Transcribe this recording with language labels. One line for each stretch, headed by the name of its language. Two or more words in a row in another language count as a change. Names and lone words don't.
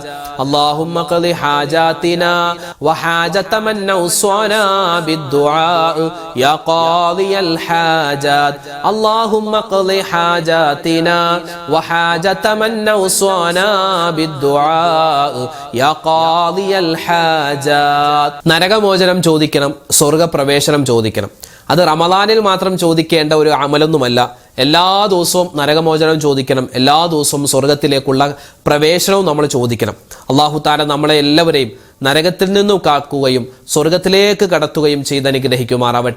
Arabic: اللهم قضي حاجاتنا وحاجة من أوصانا بالدعاء يا قاضي الحاجات. اللهم قضي حاجاتنا وحاجة من أوصانا بالدعاء يا قاضي الحاجات.
Malayalam: നരകമോചനം ചോദിക്കണം, സ്വർഗപ്രവേശനം ചോദിക്കണം. അത് റമദാനിൽ മാത്രം ചോദിക്കേണ്ട ഒരു അമലൊന്നുമല്ല. എല്ലാ ദിവസവും നരകമോചനം ചോദിക്കണം, എല്ലാ ദിവസവും സ്വർഗത്തിലേക്കുള്ള പ്രവേശനവും നമ്മൾ ചോദിക്കണം. അല്ലാഹു തആല നമ്മളെ എല്ലാവരെയും നരകത്തിൽ നിന്നും കാക്കുകയും സ്വർഗത്തിലേക്ക് കടത്തുകയും ചെയ്ത് അനുഗ്രഹിക്കുമാറാവട്ടെ.